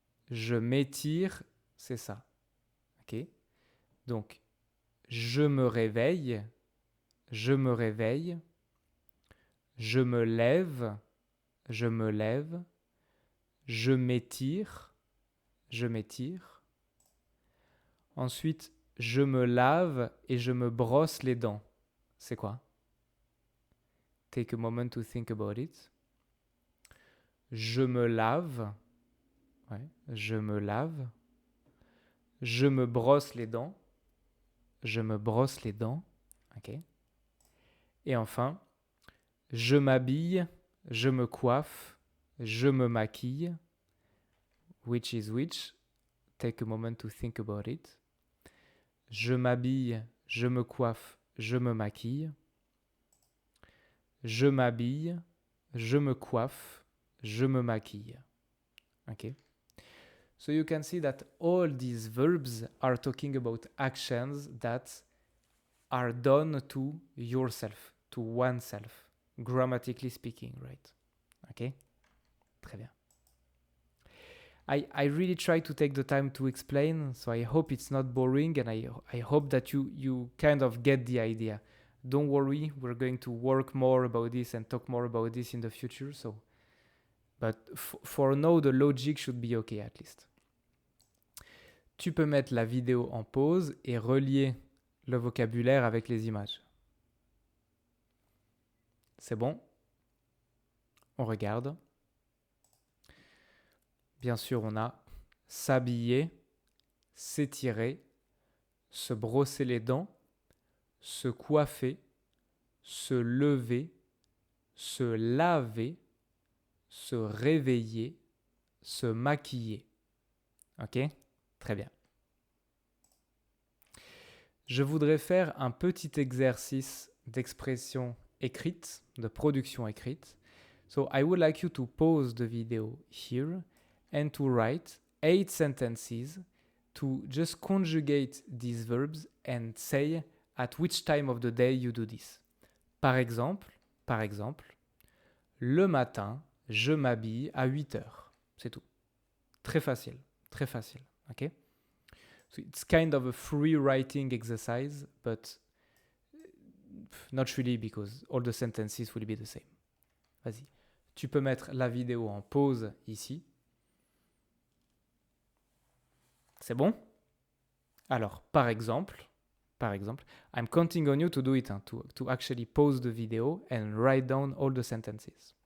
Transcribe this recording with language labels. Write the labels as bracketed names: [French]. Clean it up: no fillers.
[French] Je m'étire, c'est ça. OK? Donc, je me réveille, je me réveille. Je me lève, je me lève. Je m'étire, je m'étire. Ensuite, je me lave et je me brosse les dents. C'est quoi? [English] Take a moment to think about it. [French] Je me lave. Ouais, je me lave. Je me brosse les dents. Je me brosse les dents. OK. Et enfin, je m'habille, je me coiffe, je me maquille. [English] Which is which? Take a moment to think about it. [French] Je m'habille, je me coiffe, je me maquille. Je m'habille, je me coiffe, je me maquille. [English] Okay? So you can see that all these verbs are talking about actions that are done to yourself, to oneself, grammatically speaking, right? Okay? [French] Très bien. [English] I really try to take the time to explain, so I hope it's not boring and I hope that you kind of get the idea. Don't worry, we're going to work more about this and talk more about this in the future. But for now, the logic should be okay at least. [French] Tu peux mettre la vidéo en pause et relier le vocabulaire avec les images. C'est bon? On regarde. Bien sûr, on a s'habiller, s'étirer, se brosser les dents, se coiffer, se lever, se laver, se réveiller, se maquiller. Ok? Très bien. Je voudrais faire un petit exercice d'expression écrite, de production écrite. [English] So I would like you to pause the video here and to write 8 sentences to just conjugate these verbs and say at which time of the day you do this. [French] Par exemple, le matin, je m'habille à 8 heures. C'est tout. Très facile, ok? [English] So it's kind of a free writing exercise, but not really because all the sentences will be the same. [French] Vas-y. Tu peux mettre la vidéo en pause ici. C'est bon? Alors, par exemple, [English] I'm counting on you to do it, to actually pause the video and write down all the sentences.